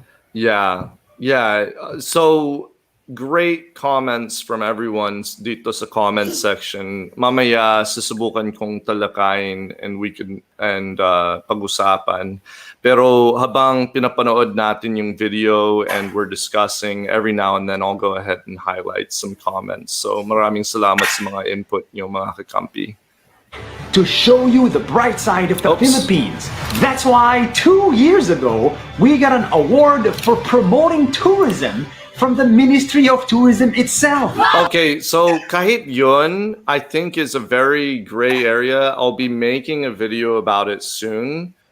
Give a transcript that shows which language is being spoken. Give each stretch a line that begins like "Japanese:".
English: Yeah. So great comments from everyone
Filipino: dito sa comment section. Mamaya susubukan kong talakayin
English: and we can
Filipino: pag-usapan. Pero habang pinapanood natin yung video
English: and we're discussing, every now and then I'll go ahead and highlight some comments.
Filipino: So maraming salamat sa mga input niyo, mga kakampi.
English: To show you the bright side of the Philippines. That's why 2 years ago, we got an award for promoting tourism from the Ministry of Tourism itself. Okay, so
Filipino: kahit yun,
English: I think is a very gray area. I'll be making a video about it soon.